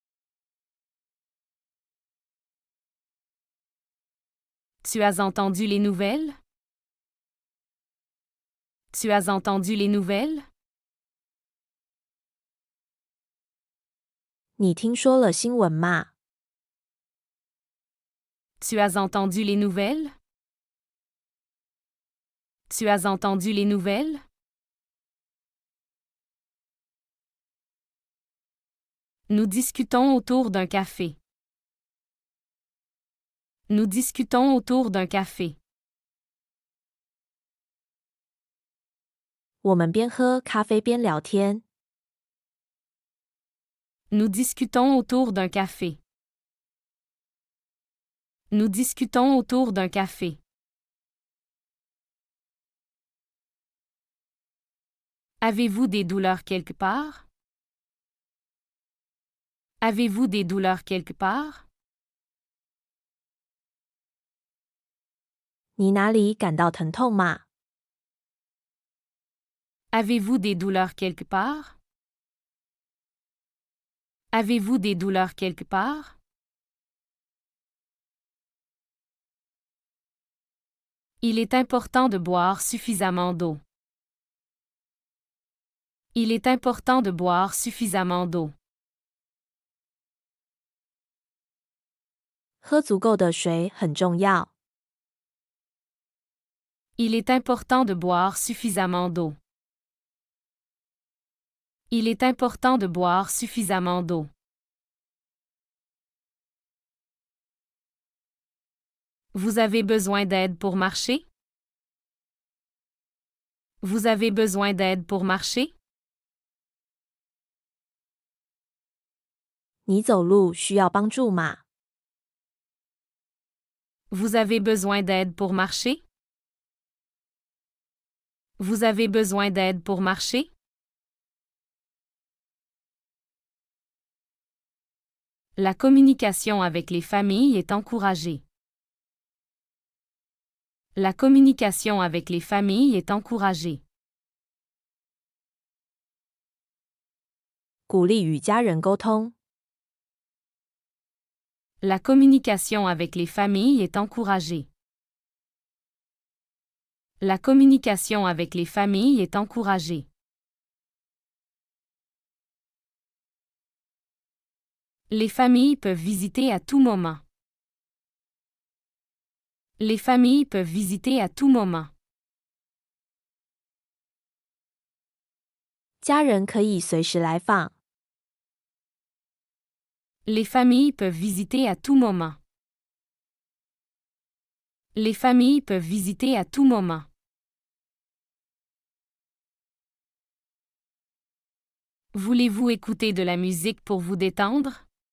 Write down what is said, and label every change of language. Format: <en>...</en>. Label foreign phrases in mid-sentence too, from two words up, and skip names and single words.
<fr>Tu as entendu les nouvelles? Tu as entendu les nouvelles?</fr> <zh>你听说了新闻吗？</zh> <fr>Tu as entendu les nouvelles? Tu as entendu les nouvelles? Nous discutons autour d'un café. Nous discutons autour d'un café.</fr> <zh>我们边喝咖啡边聊天。</zh> <fr>Nous discutons autour d'un café. Nous discutons autour d'un café. Avez-vous des douleurs quelque part? Avez-vous des douleurs quelque part?</fr> <zh>你哪里感到疼痛吗？</zh> <fr>Avez-vous des douleurs quelque part? Avez-vous des douleurs quelque part? Il est important de boire suffisamment d'eau. Il est important de boire suffisamment d'eau.</fr> <zh>喝足够的水很重要。</zh> <fr>Il est important de boire suffisamment d'eau. Il est important de boire suffisamment d'eau. Vous avez besoin d'aide pour marcher? Vous avez besoin d'aide pour marcher?</fr> <zh>你走路需要帮助吗？</zh> <fr>Vous avez besoin d'aide pour marcher? Vous avez besoin d'aide pour marcher? La communication avec les familles est encouragée. La communication avec les familles est encouragée.</fr> <zh>鼓励与家人沟通。</zh> <fr>La communication avec les familles est encouragée. La communication avec les familles est encouragée. Les familles peuvent visiter à tout moment. Les familles peuvent visiter à tout moment.</fr> <zh>家人可以随时来访。</zh> <fr>Les familles peuvent visiter à tout moment. Les familles peuvent visiter à tout moment. Voulez-vous écouter de la musique pour vous détendre?</fr>